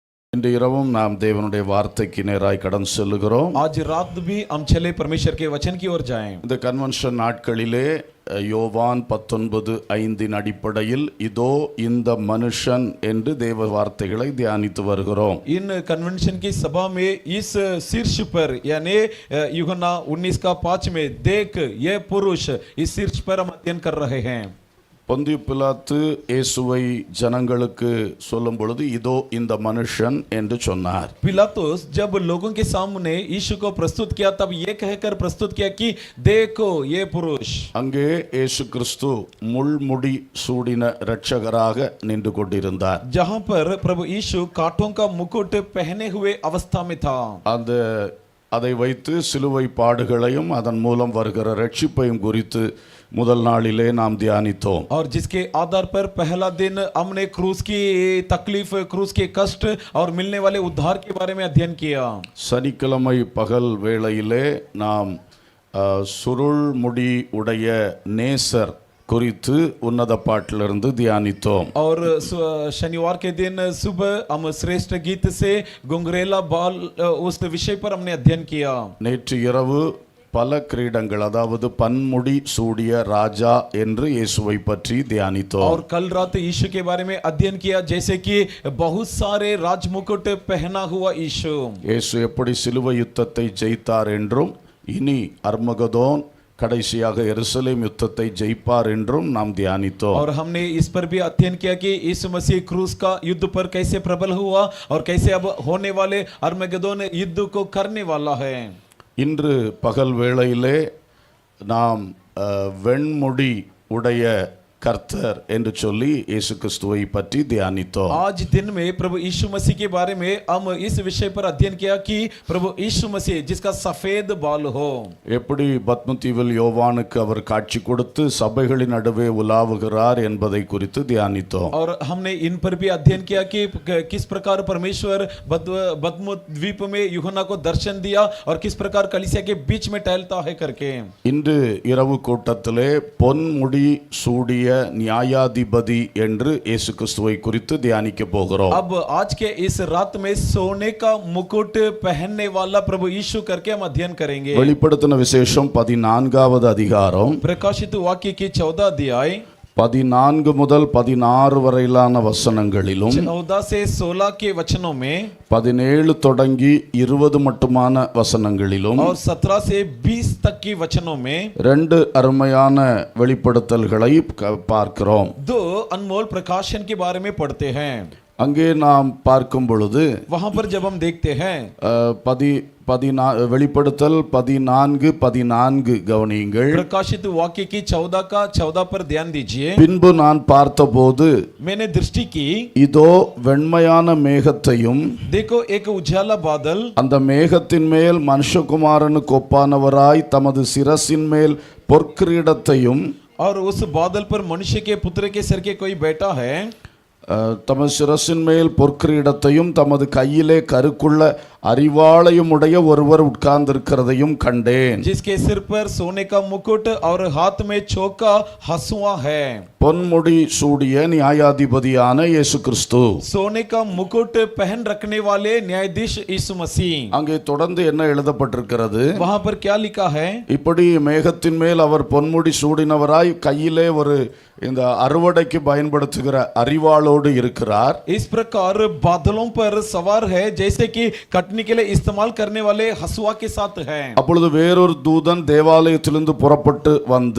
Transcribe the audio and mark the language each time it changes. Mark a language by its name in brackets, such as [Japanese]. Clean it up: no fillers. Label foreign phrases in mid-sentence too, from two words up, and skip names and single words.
[Tamil] இன்று இரவும் நாம் தேவனுடைய வார்த்தைக்கு நேராய் கடன் செல்லுகிறோம். [Hindi] आज रात भी हम चले परमेश्वर के वचन की ओर जाएं. [Tamil] இந்த கன்வென்ஷன் நாட்களிலே யோவான் 19:5 அடிப்படையில் இதோ இந்த மனுஷன் என்று தேவ வார்த்தைகளை தியானித்து வருகிறோம். [Hindi] इन कन्वेंशन की सभा में इस शीर्ष पर यानी यूहन्ना 19:5 में देख ये पुरुष इस शीर्ष पर हम अध्ययन कर रहे हैं. [Tamil] பொந்தியு பிலாத்து இயேசுவை ஜனங்களுக்கு சொல்லும் பொழுது இதோ இந்த மனுஷன் என்று சொன்னார். [Hindi] पिलातुस जब लोगों के सामने यीशु को प्रस्तुत किया तब ये कहकर प्रस्तुत किया कि देखो ये पुरुष. [Tamil] அங்கே இயேசு கிறிஸ்து முள்முடி சூடின இரட்சகராக நின்று கொண்டிருந்தார். [Hindi] जहां पर प्रभु यीशु कांटों का मुकुट पहने हुए अवस्था में था. [Tamil] அதை வைத்து சிலுவை பாடுகளையும் அதன் மூலம் வருகிற ரட்சிப்பையும் குறித்து முதல் நாளிலே நாம் தியானித்தோம். [Hindi] और जिसके आधार पर पहला दिन हमने क्रूस की तकलीफ, क्रूस के कष्ट और मिलने वाले उद्धार के बारे में अध्ययन किया. [Tamil] சனிக்கிழமை பகல் வேளையிலே நாம் சுருள் முடி உடைய நேசர் குறித்து உன்னத பாட்டிலிருந்து தியானித்தோம். [Hindi] और शनिवार के दिन सुबह हम श्रेष्ठ गीत से गुंगरेला बाल उस विषय पर हमने अध्ययन किया. [Tamil] நேற்று இரவு பல கிரீடங்கள் அதாவது பன்முடி சூடிய ராஜா என்று இயேசுவை பற்றி தியானித்தோம். [Hindi] और कल रात यीशु के बारे में अध्ययन किया जैसे कि बहुत सारे राजमुकुट पहना हुआ यीशु. [Tamil] இயேசு எப்படி சிலுவை யுத்தத்தை ஜெயித்தார் என்றும் இனி அர்மகதோன் கடைசியாக எருசலேம் யுத்தத்தை ஜெயிப்பார் என்றும் நாம் தியானித்தோம். [Hindi] और हमने इस पर भी अध्ययन किया कि यीशु मसीह क्रूस का युद्ध पर कैसे प्रबल हुआ और कैसे अब होने वाले अरमगदोन युद्ध को करने वाला है. [Tamil] இன்று பகல் வேளையிலே நாம் வெண்முடி உடைய கர்த்தர் என்று சொல்லி இயேசு கிறிஸ்துவை பற்றி தியானித்தோம். [Hindi] आज दिन में प्रभु यीशु मसीह के बारे में हम इस विषय पर अध्ययन किया कि प्रभु यीशु मसीह जिसका सफेद बाल हो. [Tamil] எப்படி பத்மதீவில் யோவானுக்கு அவர் காட்சி கொடுத்து சபைகளின் நடுவே உலாவுகிறார் என்பதை குறித்து தியானித்தோம். [Hindi] और हमने इन पर भी अध्ययन किया कि किस प्रकार परमेश्वर बदमु द्वीप में यूहन्ना को दर्शन दिया और किस प्रकार कलीसिया के बीच में टहलता है करके. [Tamil] இன்று இரவு கூட்டத்திலே பொன்முடி சூடிய நியாயாதிபதி என்று இயேசு கிறிஸ்துவை குறித்து தியானிக்க போகிறோம். [Hindi] अब आज के इस रात में सोने का मुकुट पहनने वाला प्रभु यीशु करके हम अध्ययन करेंगे. [Tamil] வெளிப்படுத்தின விசேஷம் 14வது அதிகாரம் [Hindi] प्रकाशित वाक्य की 14 अध्याय [Tamil] 14 முதல் 16 வரையிலான வசனங்களிலும் [Hindi] 14 से 16 के वचनों में [Tamil] 17 தொடங்கி 20 மட்டுமான வசனங்களிலும் [Hindi] और 17 से 20 तक की वचनों में [Tamil] ரெண்டு அருமையான வெளிப்படுத்தல்களை பார்க்கிறோம். [Hindi] दो अनमोल प्रकाशन के बारे में पढ़ते हैं. [Tamil] அங்கே நாம் பார்க்கும் பொழுது [Hindi] वहां पर जब हम देखते हैं [Tamil] வெளிப்படுத்தல் 14:14 கவனியுங்கள். [Hindi] प्रकाशित वाक्य की 14 का 14 पर ध्यान दीजिए. [Tamil] பின்பு நான் பார்த்தபோது [Hindi] मैंने दृष्टि की [Tamil] இதோ வெண்மையான மேகத்தையும் [Hindi] देखो एक उजाला बादल [Tamil] அந்த மேகத்தின் மேல் மனுஷகுமாரனுக்கு ஒப்பானவராய் தமது சிரசின் மேல் பொற்கிரீடத்தையும் [Hindi] और उस बादल पर मनुष्य के पुत्र के सिर के कोई बैठा है. [Tamil] தமது சிரசின் மேல் பொற்கிரீடத்தையும் தமது கையிலே கருக்குள்ள அறிவாளையும் உடைய ஒருவர் உட்கார்ந்திருக்கிறதையும் கண்டேன். [Hindi] जिसके सिर पर सोने का मुकुट और हाथ में चौका हंसुआ है. [Tamil] பொன்முடி சூடிய நியாயாதிபதியான இயேசு கிறிஸ்து. [Hindi] सोने का मुकुट पहन रखने वाले न्यायाधीश यीशु मसीह. [Tamil] அங்கே தொடர்ந்து என்ன எழுதப்பட்டிருக்கிறது? [Hindi] वहां पर क्या लिखा है? [Tamil] இப்படி மேகத்தின் மேல் அவர் பொன்முடி சூடினவராய் கையிலே ஒரு இந்த அறுவடைக்கு பயன்படுத்துகிற அறிவாளோடு இருக்கிறார். [Hindi] इस प्रकार बादलों पर सवार है जैसे कि कटने के लिए इस्तेमाल करने वाले हसुआ के साथ है. [Tamil] அப்பொழுது வேறொரு தூதன் தேவாலயத்திலிருந்து புறப்பட்டு வந்து